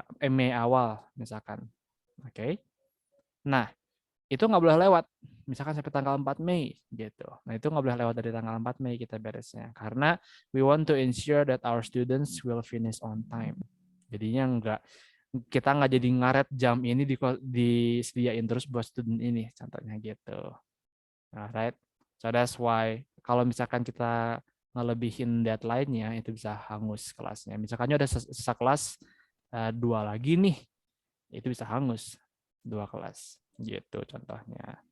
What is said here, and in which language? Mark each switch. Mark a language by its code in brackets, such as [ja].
[id] Mei awal misalkan. Oke. Nah, itu nggak boleh lewat. Misalkan sampai tanggal 4 Mei gitu. Nah, itu nggak boleh lewat dari tanggal 4 Mei kita beresnya. Karena [en] we want to ensure that our students will finish on time. [id] Jadinya kita nggak jadi ngaret jam ini disediain terus buat student ini, contohnya gitu. [en] Right? So that's why [id] kalau misalkan kita ngelebihin deadline-nya itu bisa hangus kelasnya. Misalkannya ada sisa kelas 2 lagi nih, itu bisa hangus 2 kelas gitu contohnya.